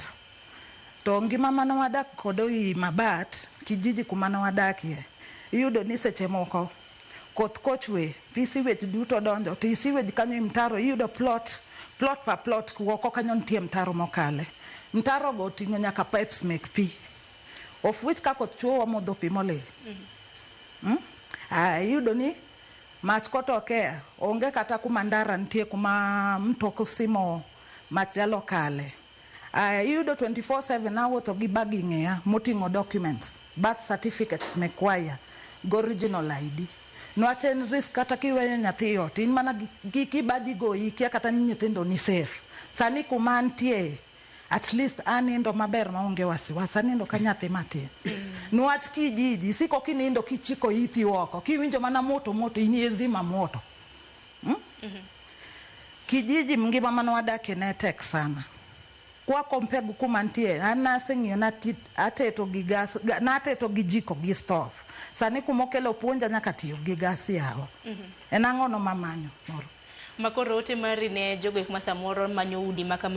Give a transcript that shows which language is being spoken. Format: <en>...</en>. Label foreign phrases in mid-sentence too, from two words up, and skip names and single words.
<luo>To ngima mano wadak kodo i mabat kijiji kumano wadakie. Iyudo ni seche moko koth kochwe pisi we duto donjo to isi we kanyo imtaro iyudo plot pa plot woko kanyo nitie mtaro mokale. Mtaro go ting'o nyaka pipes mek pi.</luo> <en>Of which</en> <luo>ka koth chwe wamodho pi molil. Iyudo ni mach kotokea onge kata kuma ndara nitie kuma mtoko simo mach yalo kale. Iyudo 24/7 awuotho gi bagi ng'eya moting'o documents,</luo> <en>birth certificates</en> <luo>mekwaya go</luo> <en>original ID.</en> <luo>Niwach en risk kata kiweyo nyathi ot in mana gi kibaji go ikia kata nyithindo ni safe. Sani kuma nitie</luo> <en>at least</en> <luo>anindo maber maonge wasiwasi anindo ka nyathi matin. Niwach kijiji siko kinindo kichiko iti oko kiwinjo mana moto iniezima moto. Kijiji ngima mano wadake ne tek sana. Kwa kompegu kuma nitie anaseng'io ateto gi gas nateto gi jiko gi stove. Sani kumokelo puonja nyaka tiyo gi gas yawa. En ang'o no mamanyo moro. Makoro ote mari ne jogo kuma samoro manyo udi maka</luo>